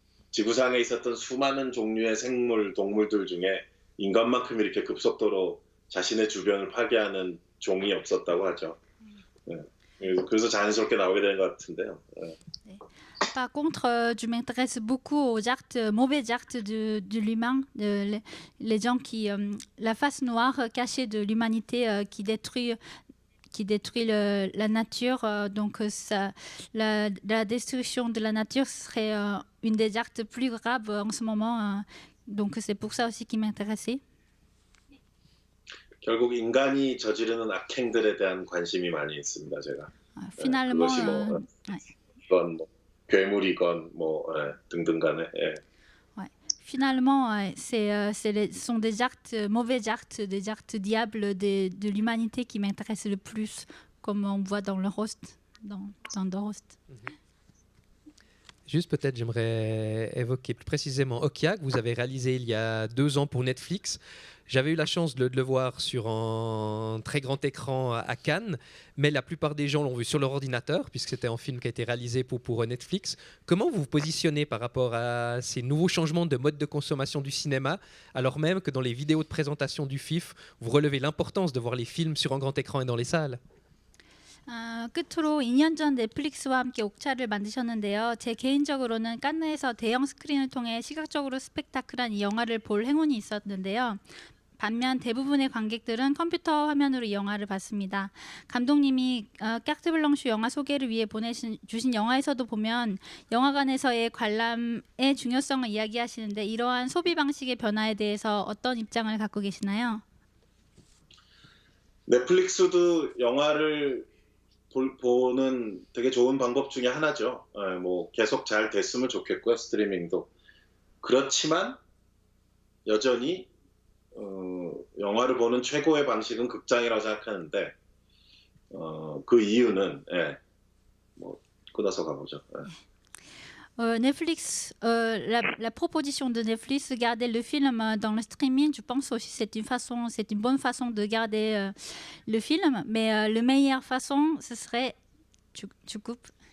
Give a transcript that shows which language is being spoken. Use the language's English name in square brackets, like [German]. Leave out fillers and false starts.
[Korean] 지구상에 있었던 수많은 종류의 생물, 동물들 중에 인간만큼 이렇게 급속도로 자신의 주변을 파괴하는 종이 없었다고 하죠. 그래서 자연스럽게 나오게 되는 것 같은데요. [French] Par contre, je m'intéresse beaucoup aux actes, mauvais actes de l'humain, les gens la face noire cachée de l'humanité qui détruit la nature. Donc la destruction de la nature serait une des actes plus graves en ce moment. Donc c'est pour ça aussi qui m'intéressait. [Korean] 결국 인간이 저지르는 악행들에 대한 관심이 많이 있습니다, 제가. [French] Finalement, [Korean] 그것이 이건 괴물이건 등등간에. 예. [French] Finalement, ce sont des actes, mauvais actes, des actes diables de l'humanité qui m'intéressent le plus, comme on voit dans le Host, dans The Host. Juste peut-être, j'aimerais évoquer plus précisément Okja, que vous avez réalisé il y a 2 ans pour Netflix. J'avais eu la chance de le voir sur un très grand écran à Cannes, mais la plupart des gens l'ont vu sur leur ordinateur, puisque c'était un film qui a été réalisé pour Netflix. Comment vous vous positionnez par rapport à ces nouveaux changements de mode de consommation du cinéma, alors même que dans les vidéos de présentation du FIF, vous relevez l'importance de voir les films sur un grand écran et dans les salles? [Korean] 끝으로 2년 전 넷플릭스와 함께 옥차를 만드셨는데요. 제 개인적으로는 칸느에서 대형 스크린을 통해 시각적으로 스펙타클한 이 영화를 볼 행운이 있었는데요. 반면 대부분의 관객들은 컴퓨터 화면으로 이 영화를 봤습니다. 감독님이 까르트블랑슈 영화 소개를 위해 보내주신 영화에서도 보면 영화관에서의 관람의 중요성을 이야기하시는데 이러한 소비 방식의 변화에 대해서 어떤 입장을 갖고 계시나요? 넷플릭스도 영화를 보는 되게 좋은 방법 중에 하나죠. 계속 잘 됐으면 좋겠고요, 스트리밍도. 그렇지만 여전히 영화를 보는 최고의 방식은 극장이라고 생각하는데 그 이유는 뭐 끊어서 가보죠. [French] Netflix, la proposition de Netflix de garder le film dans le streaming, je pense aussi c'est une bonne façon de garder le film, mais la meilleure façon, ce serait, tu coupes.